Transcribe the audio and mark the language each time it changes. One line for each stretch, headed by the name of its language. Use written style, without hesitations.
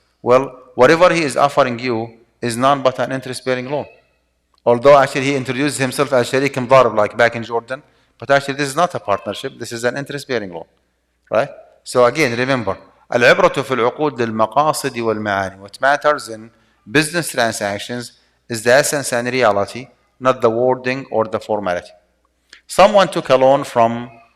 English: Well, whatever he is offering you is none but an interest-bearing loan. Although actually he introduced himself as sharik mdarib, like back in Jordan, but actually this is not a partnership, this is an interest-bearing loan, right? So again, remember,
Arabic: العبرة في العقود للمقاصد والمعاني.
English: What matters in business transactions is the essence and reality, not the wording or the formality. Someone took a loan from